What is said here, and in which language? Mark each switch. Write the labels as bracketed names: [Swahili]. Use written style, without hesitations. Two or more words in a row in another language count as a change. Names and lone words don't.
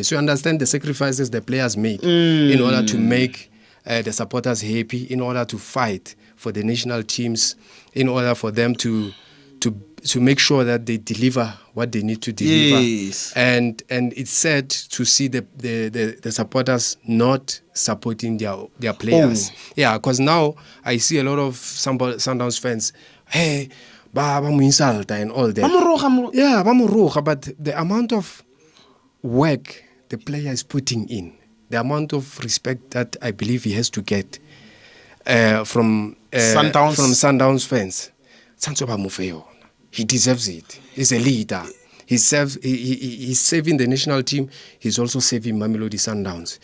[English] So you understand the sacrifices the players make in order to make the supporters happy, in order to fight for the national teams, in order for them to make sure that they deliver what they need to deliver. Yes. And it's sad to see the supporters not supporting their players. Yeah, because now I see a lot of Sundowns fans, hey, [Tswana] ba mo [English] insult and all that. Yeah, [Tswana] ba mo roga, [English] but the amount of work the player is putting in, the amount of respect that I believe he has to get from Sundowns fans, he deserves it. He's a leader. He's saving the national team. He's also saving Mamelodi Sundowns.